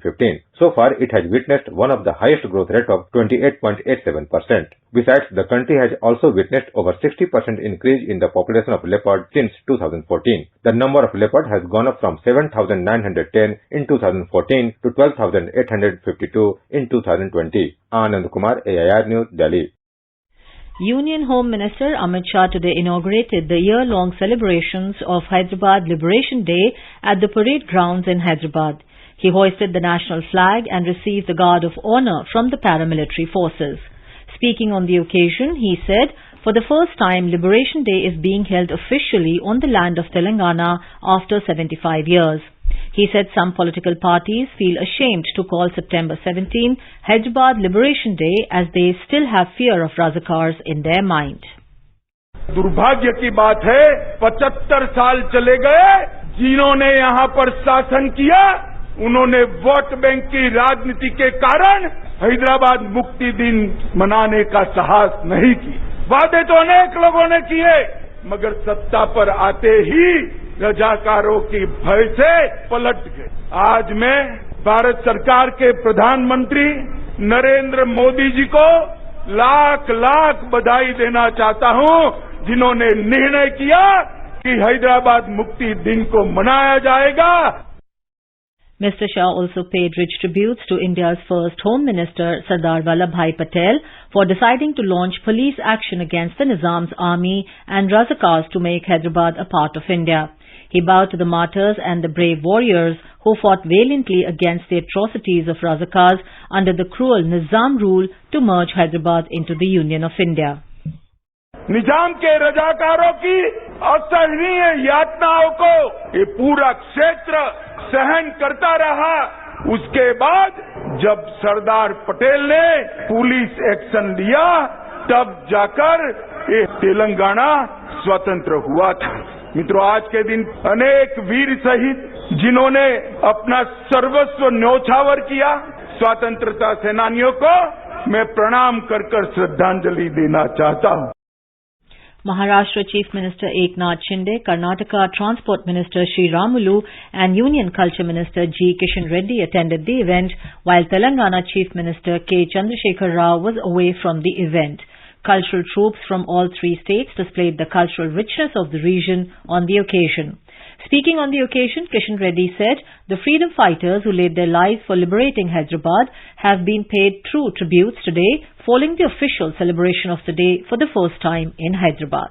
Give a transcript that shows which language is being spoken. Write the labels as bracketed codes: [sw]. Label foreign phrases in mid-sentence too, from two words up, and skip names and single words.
[en] So far, it has witnessed one of the highest growth rate of 28.87%. Besides, the country has also witnessed over 60% increase in the population of leopard since 2014. The number of leopard has gone up from 7,910 in 2014 to 12,852 in 2020. Anand Kumar, AIR News, Delhi. Union Home Minister Amit Shah today inaugurated the year-long celebrations of Hyderabad Liberation Day at the parade grounds in Hyderabad. He hoisted the national flag and received the Guard of Honor from the paramilitary forces. Speaking on the occasion, he said, for the first time, Liberation Day is being held officially on the land of Telangana after 75 years. He said some political parties feel ashamed to call September 17 Hyderabad Liberation Day as they still have fear of Razakars in their mind. [hi] दुर्भाग्य की बात है 75 साल चले गए जिन्होंने यहाँ पर शासन किया उन्होंने वोट बैंक की राजनीति के कारण हैदराबाद मुक्ति दिन मनाने का साहस नहीं किया। वादे तो अनेक लोगों ने किए मगर सत्ता पर आते ही रजाकारों की भय से पलट गए। आज मैं भारत सरकार के प्रधानमंत्री नरेंद्र मोदी जी को लाख लाख बधाई देना चाहता हूं जिन्होंने निर्णय किया कि हैदराबाद मुक्ति दिन को मनाया जाएगा। [en] Mr. Shah also paid rich tributes to India's first Home Minister Sardar Vallabhbhai Patel for deciding to launch police action against the Nizam's army and Razakars to make Hyderabad a part of India. He bowed to the martyrs and the brave warriors who fought valiantly against the atrocities of Razakars under the cruel Nizam rule to merge Hyderabad into the Union of India. [hi] निजाम के रजाकारों की असहनीय यातनाओं को ये पूरा क्षेत्र सहन करता रहा। उसके बाद जब सरदार पटेल ने पुलिस एक्शन लिया तब जाकर ये तेलंगाना स्वतंत्र हुआ था। मित्रों, आज के दिन अनेक वीर शहीद जिन्होंने अपना सर्वस्व न्योछावर किया, स्वतंत्रता सेनानियों को मैं प्रणाम कर श्रद्धांजलि देना चाहता हूं। [en] Maharashtra Chief Minister Eknath Shinde, Karnataka Transport Minister Sri Ramulu and Union Culture Minister G. Kishan Reddy attended the event, while Telangana Chief Minister K. Chandrasekhar Rao was away from the event. Cultural troops from all three states displayed the cultural richness of the region on the occasion. Speaking on the occasion, Kishan Reddy said the freedom fighters who laid their lives for liberating Hyderabad have been paid true tributes today, following the official celebration of the day for the first time in Hyderabad.